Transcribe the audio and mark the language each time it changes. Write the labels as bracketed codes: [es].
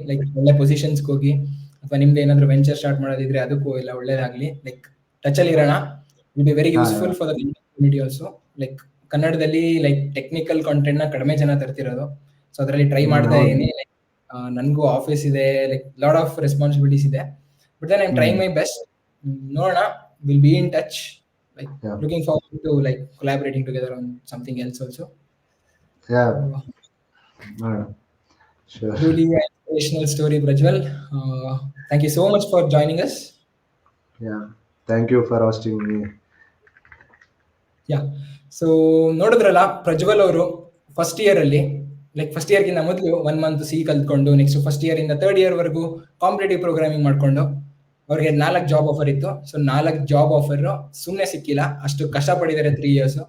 [kn] Like ಒಳ್ಳೆ positions ಹೋಗಿ, ಅಥವಾ ನಿಮ್ದು ಏನಾದ್ರು ವೆಂಚರ್ ಸ್ಟಾರ್ಟ್ ಮಾಡೋದಿದ್ರೆ ಅದಕ್ಕೂ ಎಲ್ಲ ಒಳ್ಳೇದಾಗ್ಲಿ. ಲೈಕ್ ಟಚ್ ಅಲ್ಲಿ ಇರೋಣ. [en] Will be very useful for the community also. [kn] Like ಕನ್ನಡದಲ್ಲಿ ಲೈಕ್ ಟೆಕ್ನಿಕಲ್ ಕಾಂಟೆಂಟ್ ನ ಕಡಿಮೆ ಜನ ತರ್ತಿರೋದು. ಸೊ ಅದರಲ್ಲಿ ಟ್ರೈ ಮಾಡ್ತಾ ಇದೀನಿ. ಲೈಕ್ ನನ್ಗೂ ಆಫೀಸ್ ಇದೆ, ಲೈಕ್ [en] lot of responsibilities [kn] ಇದೆ. [en] But then I am trying my best. [kn] ನೋಡೋಣ, [en] Will be in touch. Like looking forward to like collaborating together on something else also. Yeah. Sure. Truly an inspirational story, Prajwal. Thank you so much for joining us. Yeah. Thank you for hosting me. [kn] Yeah. So ನೋಡಿದ್ರಲ್ಲ, ಪ್ರಜ್ವಲ್ ಅವರು first year ಅಲ್ಲಿ like first ಇಯರ್ಗಿಂತ ಮೊದಲು 1 month C ಕಲ್ತ್ಕೊಂಡು next first year ಇಂದ third year ವರೆಗೂ competitive programming ಮಾಡ್ಕೊಂಡು ಅವ್ರಿಗೆ 4 job offer ಇತ್ತು. ಸೊ 4 ಜಾಬ್ ಆಫರ್ ಸುಮ್ಮನೆ ಸಿಕ್ಕಿಲ್ಲ, ಅಷ್ಟು ಕಷ್ಟಪಟ್ಟಿದ್ದಾರೆ 3 ಇಯರ್ಸ್.